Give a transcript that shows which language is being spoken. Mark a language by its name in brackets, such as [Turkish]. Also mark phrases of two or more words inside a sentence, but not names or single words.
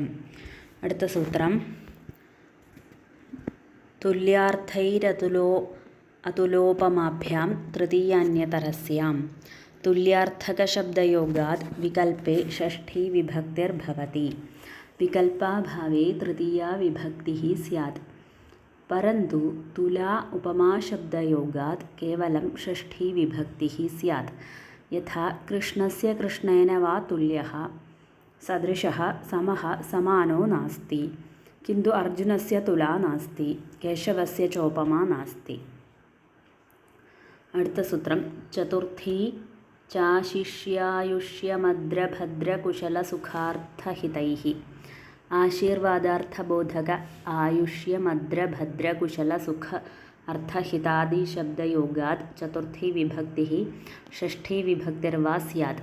[Malayalam] അടുത്ത സൂത്രം [Sanskrit] തുല്യാർത്ഥൈരതുലോപമാഭ്യാം തൃതീയാന്യതരസ്യാം തുല്യാർത്ഥകശബ്ദയോഗാത് വികൽപ്പേ ഷഷ്ഠി വിഭക്തിർഭവതി. വികൽപാഭാവേ തൃതീയാ വിഭക്തിഃ സ്യാത്, परन्तु तुला उपमाशब्दयोगात् केवलं षष्ठी विभक्तिः स्यात्. यथा कृष्णस्य कृष्णेन वा तुल्यः, सदृशः, समः, समानो नास्ति, किन्तु अर्जुनस्य तुला नास्ति, केशवस्य चोपमा नास्ति. [Malayalam] അടുത്ത സൂത്രം [Sanskrit] ചതുർത്ഥി ചാശിഷ്യായുഷ്യമദ്രഭദ്രകുശലസുഖാർത്ഥഹിതൈഃ ആശീർവാദാർത്ഥബോധക ആയുഷ്യമദ്രഭദ്രകുശലസുഖ അർത്ഥഹിതാദിശബ്ദയോഗാത് ചതുർത്ഥി വിഭക്തിഃ ഷഷ്ഠി വിഭക്തിർവാ സ്യാത്.